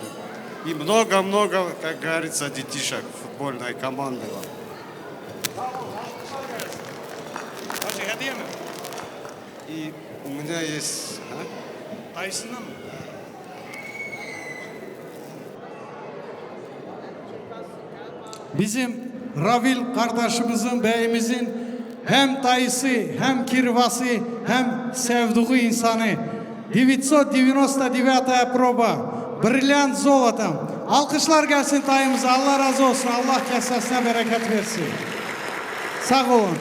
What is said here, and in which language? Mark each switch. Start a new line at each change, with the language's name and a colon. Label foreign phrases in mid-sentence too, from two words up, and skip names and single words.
Russian: И много-много, как говорится, детишек футбольной команды. И у меня есть...
Turkish: Bizim Ravil kardeşimizin, beyimizin hem dayısı, hem kirvası, hem sevduğu insanı.
Russian: 999 проба, бриллиант золотом.
Turkish: Alkışlar gelsin dayımıza, Allah razı olsun, Allah kesesine bereket versin. Sağ olun.